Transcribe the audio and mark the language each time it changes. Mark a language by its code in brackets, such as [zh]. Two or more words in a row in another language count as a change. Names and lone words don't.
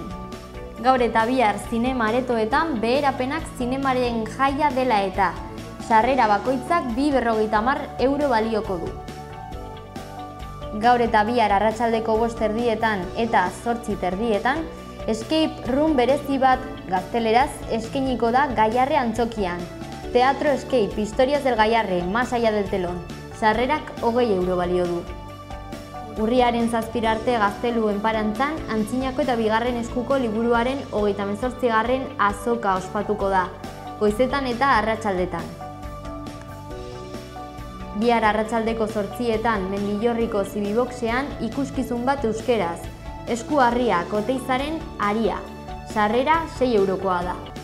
[eu] Gaur eta bihar zinema aretoetan beherapenak zinemaren jaia dela eta sarrera bakoitzak 250 euro balioko du. Gaur eta bihar arratsaldeko 5:30 eta 8:30 [en] escape room [eu] berezi bat gazteleraz eskainiko da Gaiarre antzokian. Teatro Escape, historias del Gaiarre, más allá del telón. Sarrerak 20 euro balio du. Urriaren 7 arte Gaztelu enparantzan, Antzinako eta bigarren eskuko liburuaren 38. azoka ospatuko da, goizetan eta arratsaldetan. Bihar arratsaldeko 8:00 Mendillorriko Zibiboxean ikuskizun bat euskeraz, Esku Harriak Oteizaren Aria, sarrera 6 eurokoa da.